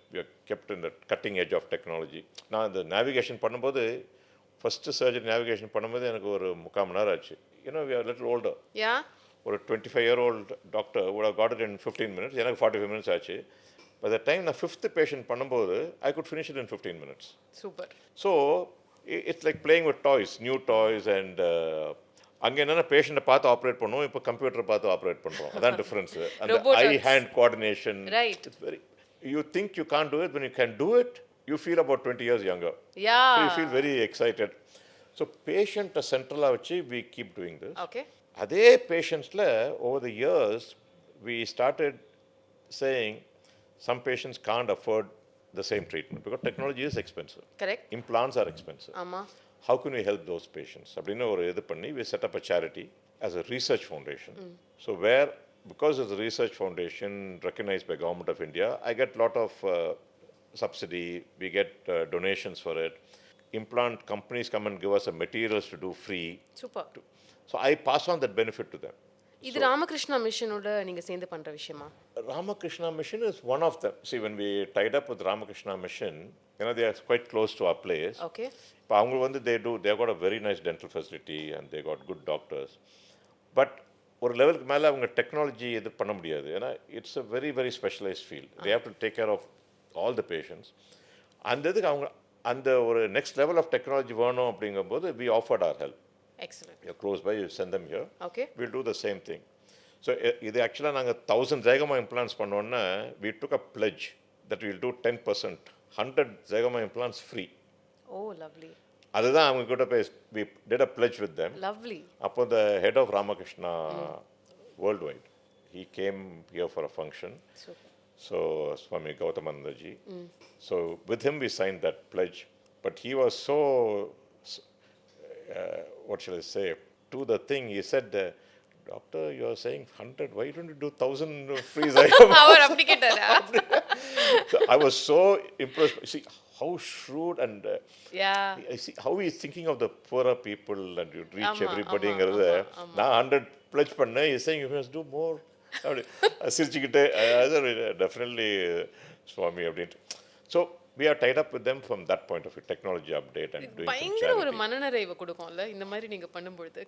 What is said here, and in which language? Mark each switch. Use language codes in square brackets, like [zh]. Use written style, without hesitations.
[en] We are kept in the cutting edge of technology. [ta] நான் இந்த navigation பண்ணும்போது first surgery navigation பண்ணும்போது எனக்கு ஒரு 3/4 மணி நேரம் ஆச்சு. [en] we are a little older. [ta] ஒரு [en] 25-year-old doctor would have got it in 15 minutes. [ta] எனக்கு 45 minutes ஆச்சு. [en] By the time [ta] நான் [en] 5th patient [ta] பண்ணும்போது [en] I could finish it in 15 minutes. Super. So it's like playing with toys, new toys. And [ta] அங்கே என்னென்ன பேஷண்ட்டை பார்த்து operate பண்ணுவோம், இப்போ கம்ப்யூட்டரை பார்த்து ஆப்ரேட் பண்ணுறோம். அதான் டிஃப்ரென்ஸு. அந்த ஐ hand coordination. [en] It's very, you think you can't do it, when you can do it you feel about 20 years younger. So you feel very excited. So patient [ta] centrala வச்சு [en] we keep doing this. [ta] அதே பேஷண்ட்ஸில் [en] over the years we started saying some patients can't afford the same treatment because technology is expensive. Correct. Implants are expensive. How can we help those patients? [ta] அப்படின்னு ஒரு இது பண்ணி [en] we set up a charity as a research foundation. So where, because it's a research foundation recognized by Government of India, I get lot of subsidy, we get donations for it. Implant companies come and give us materials to do free. Super. So I pass on that benefit to them. [ta] இது ராமகிருஷ்ணா மிஷனோட நீங்க சேர்ந்து பண்ற விஷயமா? [en] Ramakrishna Mission is one of them. See, when we tied up with Ramakrishna Mission, they are quite close to our place. [ta] இப்போ அவங்க வந்து [en] they got a very nice dental facility and they got good doctors. But [ta] ஒரு லெவலுக்கு மேலே அவங்க technology இது பண்ண முடியாது. ஏன்னா [en] It's a very very specialized field. They have to take care of all the patients. [ta] அந்த இதுக்கு அவங்க அந்த ஒரு நெக்ஸ்ட் லெவல் ஆஃப் டெக்னாலஜி வேணும் அப்படிங்கும்போது [en] we offered our help. Excellent. You're close by, you send them here. We'll do the same thing. So [ta] இது ஆக்சுவலாக நாங்கள் [en] 1000 Zygoma implants [ta] பண்ணோன்னா [en] we took a pledge that we'll do 10%, 100 Zygoma implants free. Oh, lovely. [ta] அதுதான் அவங்க கிட்ட போய் [en] we did a pledge with them. Lovely. [ta] அப்போ [en] the head of Ramakrishna worldwide, he came here for a function. Super. So Swami Gautamanandaji. So with him we signed that pledge. But he was so, what shall I say, to the thing, he said, doctor, you are saying 100, why don't you do 1,000 free Zygoma? [ta] அவர் அப்படி கேட்டாரா? [en] So I was so impressed. See how shrewd and I see how he is thinking of the poorer people and you reach everybody. [ta] நான் [en] 100 pledge [ta] பண்ணேன், [en] he is saying you must do more. [ta] சிரிச்சுக்கிட்டே definitely சுவாமி அப்படின்ட்டு. [en] so we are tied up with them from that point of view, technology update and doing [ta] பயங்கர ஒரு மனநிறைவு கொடுக்கும்ல இந்த மாதிரி நீங்க பண்ணும்போது.